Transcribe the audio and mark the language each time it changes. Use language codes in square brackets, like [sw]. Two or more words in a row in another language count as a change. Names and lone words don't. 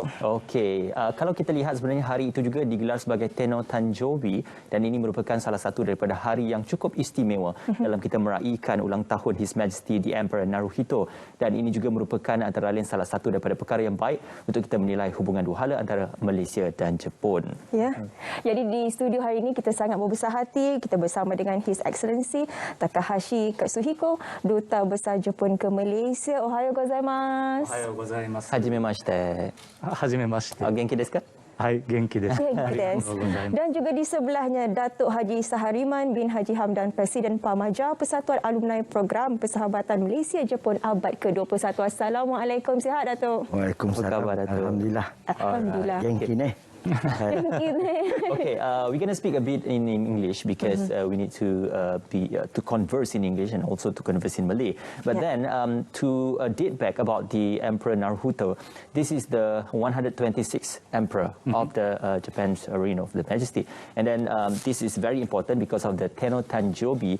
[ms] Okey, kalau kita lihat sebenarnya hari itu juga digelar sebagai [ja] 天皇誕生日 [ms] dan ini merupakan salah satu daripada hari yang cukup istimewa dalam kita meraihkan ulang tahun [en] His Majesty the Emperor Naruhito, [ms] dan ini juga merupakan antara lain salah satu daripada perkara yang baik untuk kita menilai hubungan dua hala antara Malaysia dan Jepun. Ya. Jadi di studio hari ini kita sangat berbesar hati, kita bersama dengan [en] His Excellency [ms] Takahashi Katsuhiko, Duta Besar Jepun ke Malaysia. [ja] おはようございます. おはようございます. Hajimemashite. Hajimemashite. 元気ですか? はい、元気です. [ms] Dan juga di sebelahnya Datuk Haji Sahariman bin Haji Hamdan, Presiden Pamaja Persatuan Alumni Program Persahabatan Malaysia-Jepun abad ke-21. Assalamualaikum, sihat Datuk? Waalaikumsalam. Apa khabar, Datuk? Alhamdulillah. Alhamdulillah. [ja] 元気に. [en] Okay, we're going to speak a bit in English because we need to to converse in English and also to converse in Malay. But then to date back about the Emperor Naruhito, this is the 126th Emperor of the Japan's reign of the Majesty, and then this is very important because of the [ja] 天皇誕生日.